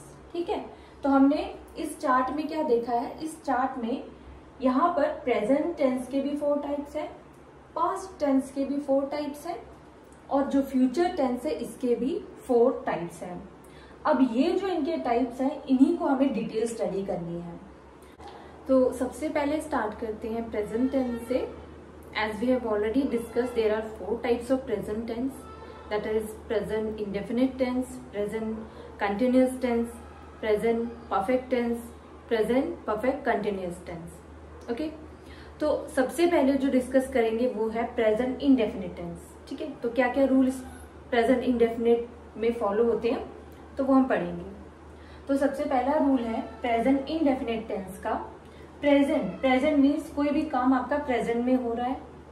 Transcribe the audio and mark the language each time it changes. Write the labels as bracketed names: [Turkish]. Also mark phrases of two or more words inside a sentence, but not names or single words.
[Hindi] ठीक है, तो हमने इस चार्ट में क्या देखा है, इस चार्ट में यहाँ पर [English] present tense [Hindi] के भी 4 टाइप्स हैं, [English] past tense [Hindi] के भी 4 टाइप्स हैं और जो [English] future tense [Hindi] है इसके भी 4 टाइप्स हैं। अब ये जो इनके टाइप्स हैं इन्हीं को हमें [English] detail study [Hindi] करनी है। तो सबसे पहले स्टार्ट करते हैं [English] present tense [Hindi] से। [English] As we have already discussed, there are 4 types of present tense, that is present indefinite tense, present continuous tense, present perfect tense, present perfect continuous tense. Okay? [Hindi] तो सबसे पहले जो डिस्कस करेंगे वो है [English] present indefinite tense. [Hindi] ठीक है, तो क्या क्या [English] rules present indefinite [Hindi] में फॉलो होते हैं तो वो हम पढ़ेंगे। तो सबसे पहला रूल है [English] present indefinite tense [Hindi] का। [English] present means [Hindi] कोई भी काम आपका प्रेजेंट में हो रहा है।